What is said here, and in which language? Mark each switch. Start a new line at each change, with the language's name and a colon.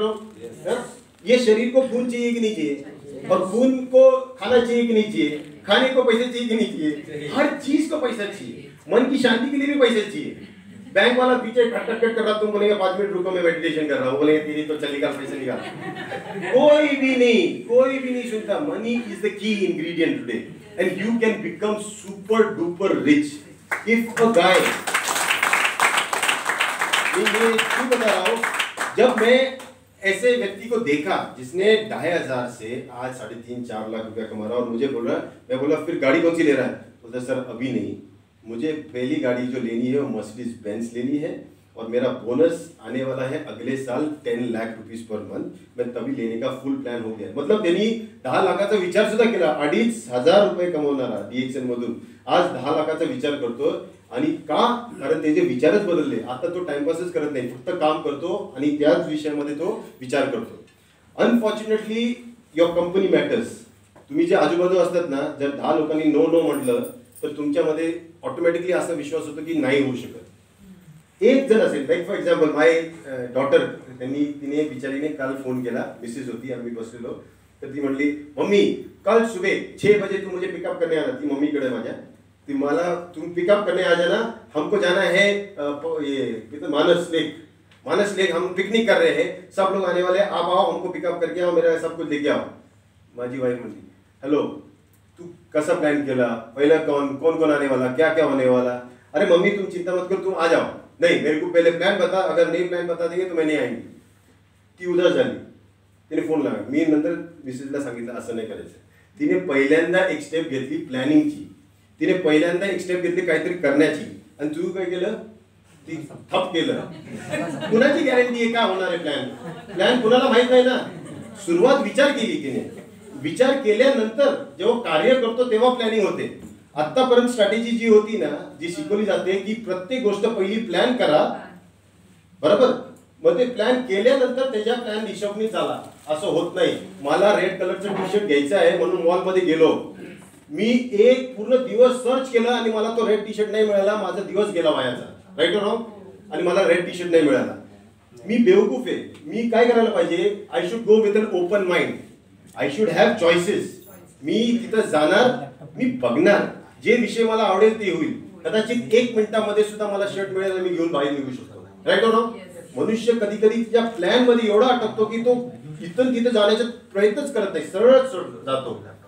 Hindi: No, ये शरीर को खून चाहिए कि नहीं चाहिए? और खून को खाना चाहिए कि नहीं चाहिए? खाने को पैसे चाहिए कि नहीं चाहिए? हर चीज को पैसा चाहिए. मन की शांति के लिए भी पैसा चाहिए. बैंक वाला पीछे खट कर रहा, तुम बोलेंगे 5 मिनट रुको मैं मेडिटेशन कर रहा हूँ, बोलेंगे तेरी तो चल निकाल पैसे निकाल. कोई भी नहीं सुनता.
English: Money is the key ingredient today and you can become super duper rich if a guy.
Hindi: मैं क्यों बता रहा हूँ? जब मैं ऐसे व्यक्ति को देखा जिसने 2,500 से आज 3.5-4 लाख रुपया कमा रहा, और मुझे बोल रहा, मैं बोला फिर गाड़ी कौन सी ले रहा है? बोलता सर अभी नहीं, मुझे पहली गाड़ी जो लेनी है वो मर्सिडीज बेंज लेनी है, और मेरा बोनस आने वाला है अगले साल 10 लाख रुपीज पर मंथ. मैं तभी लेने का फुल प्लॅन हो गया.
Marathi: मतलब त्यांनी 10 लाखाचा विचार सुद्धा केला. 2,500 रुपये कमवणारा DXN मधून आज 10 लाखाचा विचार करतो. आणि का? कारण त्याचे विचारच बदलले. आता तो टाइमपासच करत नाही, फक्त काम करतो आणि त्याच विषयामध्ये तो विचार करतो.
English: Unfortunately your company matters.
Marathi: तुम्ही जे आजूबाजू असतात ना, जर 10 लोकांनी नो नो म्हटलं तर तुमच्यामध्ये ऑटोमॅटिकली असा विश्वास होतो की नाही होऊ शकत. एक जण असेल,
English: like for example my daughter,
Marathi: तिने बिचारीने काल फोन केला, मिसेस होती, आम्ही बसलेलो, तर ती म्हणली
Hindi: मम्मी कल सुबह 6 बजे तू मुझे पिकअप करने आना.
Marathi: ती मम्मीकडे माझ्या, ती मला
Hindi: तुम पिकअप करने आ जाना, हमको जाना है ये मानस लेक हम पिकनिक कर रहे हैं, सब लोग आने वाले, आप आओ, हमको पिकअप करके आओ, मेरा सब कुछ लेके आओ.
Marathi: माझी वाईफ म्हणली हॅलो तू कसा प्लॅन केला, पहिला
Hindi: कौन कौन आने वाला, क्या क्या होने वाला? अरे मम्मी तुम चिंता मत कर, तुम आ जाओ. नहीं मेरे को पहले प्लान बता, अगर नहीं प्लान बता देंगे तो मैं नहीं आएंगी.
Marathi: ती उदास झाली. तिने फोन लावला. मी नंतर मिसेसला सांगितलं असं नाही करायचं. तिने पहिल्यांदा एक स्टेप घेतली प्लॅनिंगची, तिने पहिल्यांदा एक स्टेप घेतली काहीतरी करण्याची, आणि तू काय केलं? ती ठप केलं. कुणाची गॅरंटी आहे का होणार आहे प्लॅन कुणाला माहित नाही ना. सुरुवात विचार केली तिने, विचार केल्यानंतर जेव्हा कार्य करतो तेव्हा प्लॅनिंग होते. आतापर्यंत स्ट्रॅटेजी जी होती ना, जी शिकवली जाते की प्रत्येक गोष्ट पहिली प्लॅन करा, बरोबर, मग ते प्लॅन केल्यानंतर त्याच्या प्लॅन हिशोबनी चाला. असं होत नाही. मला रेड कलरचं टी शर्ट घ्यायचं आहे म्हणून मॉलमध्ये गेलो, मी एक पूर्ण दिवस सर्च केला आणि मला तो रेड टी शर्ट नाही मिळाला, माझा दिवस गेला वायाचा, राईट और रॉंग? आणि मला रेड टी शर्ट नाही मिळाला. मी बेवकूफ आहे. मी काय करायला पाहिजे?
English: I should go with an open mind, I should have choices.
Marathi: मी तिथं जाणार, मी बघणार, जे विषय मला आवडेल ते होईल. कदाचित 1 मिनिटामध्ये सुद्धा मला शर्ट मिळेल आणि मी घेऊन बाहेर निघू शकतो, राईट और रॉंग? मनुष्य कधी कधी त्या प्लॅन मध्ये एवढा अटकतो की तो इथून तिथे जाण्याचा प्रयत्नच करत नाही, सरळ जातो.